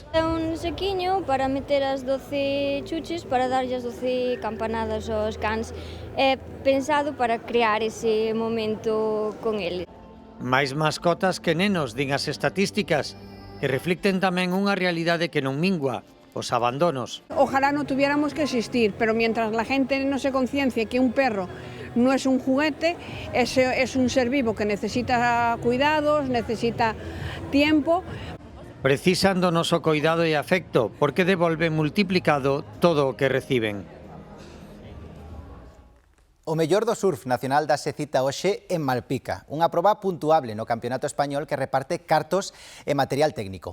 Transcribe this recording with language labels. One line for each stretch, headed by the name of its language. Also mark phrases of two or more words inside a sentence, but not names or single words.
Galician: É un sequiño para meter as 12 chuches, para darlle as 12 campanadas aos cans. É pensado para crear ese momento con ele. Máis mascotas que nenos, din as estatísticas, que reflicten tamén unha realidade que non mingua, os abandonos.
Spanish: Ojalá no tuviéramos que existir, pero mientras la gente no se conciencie que un perro no es un juguete, es un ser vivo que necesita cuidados, necesita tiempo.
Galician: Precisan do noso coidado e afecto, porque devolven multiplicado todo o que reciben. O mellor do surf nacional dase cita hoxe en Malpica, unha proba puntuable no Campeonato Español que reparte cartos e material técnico.